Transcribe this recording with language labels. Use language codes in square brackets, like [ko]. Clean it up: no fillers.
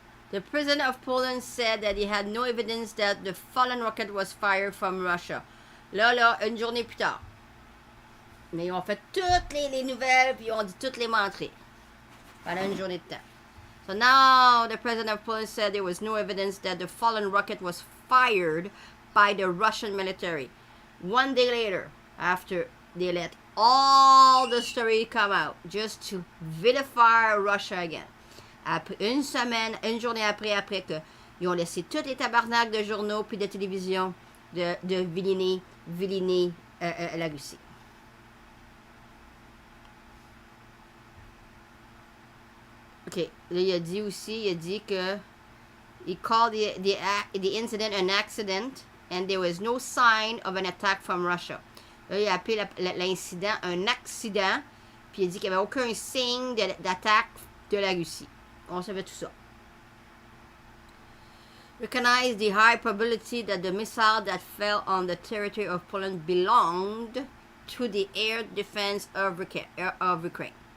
[en] The president of Poland said that he had no evidence that the fallen rocket was fired from Russia. [fr] Là, une journée plus tard. Mais ils ont fait toutes les nouvelles, puis ils ont dit toutes les menteries. Pendant une journée de temps. [en] So now, the president of Poland said there was no evidence that the fallen rocket was fired by the Russian military. One day later, after they let all the story come out, just to vilify Russia again. [fr] Après une semaine, une journée après que ils ont laissé tous les tabarnaks de journaux puis de télévision de viliner la Russie. OK. Là, il a dit que [en] he called the incident an accident and there was no sign of an attack from Russia. [fr] Là, il a appelé l'incident un accident puis il a dit qu'il n'y avait aucun signe d'attaque de la Russie. On savait tout ça. [en] Recognize the high probability that the missile that fell on the territory of Poland belonged to the air defense of Ukraine.